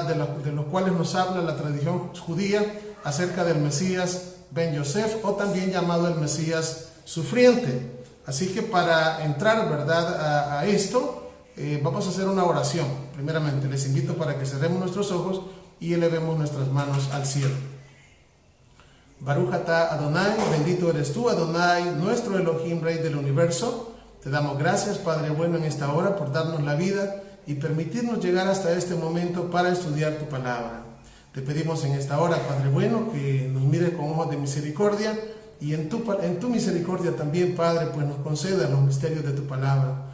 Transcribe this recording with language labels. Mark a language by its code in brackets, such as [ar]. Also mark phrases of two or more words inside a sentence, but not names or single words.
[es] De los cuales nos habla la tradición judía acerca del Mesías ben Yosef, o también llamado el Mesías sufriente. Así que para entrar, ¿verdad? a esto, vamos a hacer una oración. Primeramente, les invito para que cerremos nuestros ojos y elevemos nuestras manos al cielo. [he] ברוך אתה אדוני, [es] bendito eres tú, Adonai, nuestro Elohim, Rey del universo. Te damos gracias, Padre bueno, en esta hora por darnos la vida y permitirnos llegar hasta este momento para estudiar tu palabra. Te pedimos en esta hora, Padre bueno, que nos mires con ojos de misericordia y en tu misericordia también, Padre, pues nos conceda los misterios de tu palabra.